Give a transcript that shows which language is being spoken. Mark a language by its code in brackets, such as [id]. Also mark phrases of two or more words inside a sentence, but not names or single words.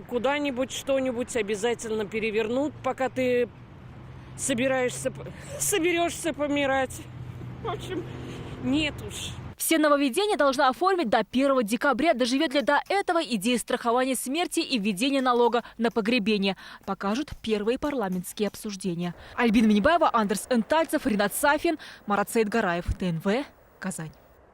[ru] Куда-нибудь что-нибудь обязательно перевернут, пока ты соберешься помирать. В общем, нет уж. Все нововведения должна оформить до 1 декабря. Доживет ли до этого идея страхования смерти и введения налога на погребение? Покажут первые парламентские обсуждения. Альбина Минибаева, Андерс Энтальцев, Ринат Сафин, Марат Саидгараев, ТНВ, Казань.